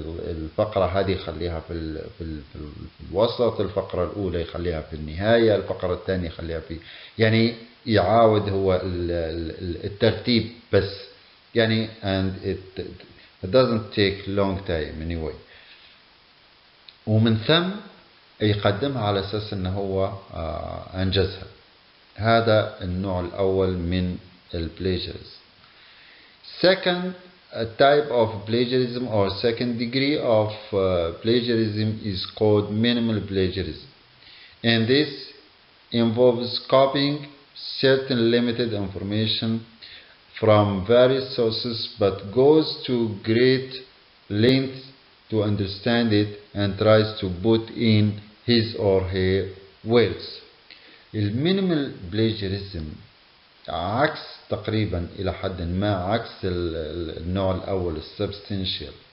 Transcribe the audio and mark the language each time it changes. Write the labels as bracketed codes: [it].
[ar] الفقرة هذه يخليها في الوسط، الفقرة الأولى يخليها في النهاية، الفقرة الثانية يخليها في يعاود هو الترتيب بس [en] and it doesn't take long time anyway. [ar] ومن ثم يقدمها على أساس أنه هو أنجزها. هذا النوع الأول من البلاجيريزم. [en] Second type of plagiarism or second degree of plagiarism is called minimal plagiarism, and this involves copying certain limited information from various sources but goes to great lengths to understand it and tries to put in his or her words. [ar] المينيمال بلاجيريزم عكس تقريبا إلى حد ما عكس النوع الأول السبستنشال.